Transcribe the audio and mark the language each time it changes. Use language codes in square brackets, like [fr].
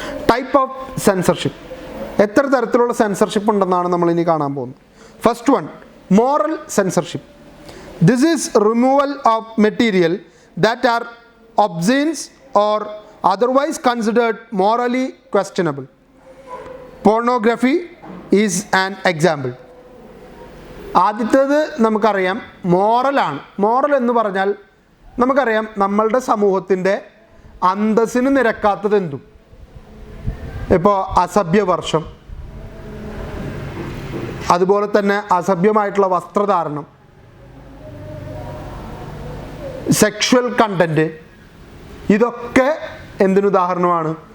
[en] Type of censorship. [ml] എത്ര തരത്തിലുള്ള censorship ഉണ്ടെന്നാണ് നമ്മൾ ഇനി കാണാൻ പോകുന്നത്. [en] First one, moral censorship. This is removal of material that are obscenes or otherwise considered morally questionable. Pornography is an example. [ml] ആദ്യത്തേത് നമുക്കറിയാം മോറലാണ്. മോറൽ എന്ന് പറഞ്ഞാൽ നമുക്കറിയാം നമ്മളുടെ സമൂഹത്തിൻ്റെ അന്തസ്സിന് നിരക്കാത്തത് എന്തും. ഇപ്പോൾ അസഭ്യവർഷം, അതുപോലെ തന്നെ അസഭ്യമായിട്ടുള്ള വസ്ത്രധാരണം, സെക്ഷുവൽ കണ്ടൻറ്റ്, ഇതൊക്കെ എന്തിനുദാഹരണമാണ്?